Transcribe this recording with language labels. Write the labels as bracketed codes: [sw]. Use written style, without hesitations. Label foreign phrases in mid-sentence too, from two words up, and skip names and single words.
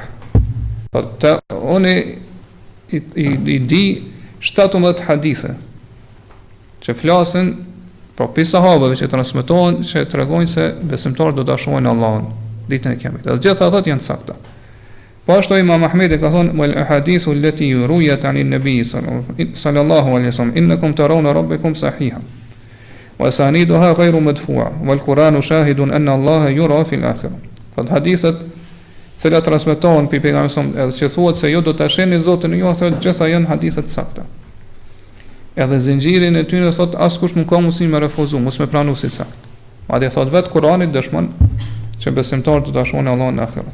[sq] Po unë i di 17 hadithe që flasin për pi sahabëve që transmetohen, që tregojnë se besimtarët do ta shohin Allahun ditën e Kiametit. Dhe gjithë ato janë sakta. Po ashtu Imam Ahmedi ka thonë [ar] والأحاديث التي رويت عن النبي صلى الله عليه وسلم إنكم ترون ربكم صحيحة وأسانيدها غير مدفوعة والقرآن شاهد أن الله يرى في الآخرة. [sq] Po hadithet që transmetohen pi pejgamberit edhe që thuhet se jo do ta shihni Zotin ju, thotë gjitha janë hadithe të sakta. Edhe zinxhirin e tyre thotë askush nuk ka mundësi me refuzu, mos me pranu si sakt. Madje thotë vetë Kurani dëshmon që besimtarët do ta shohin Allahun në ahiret.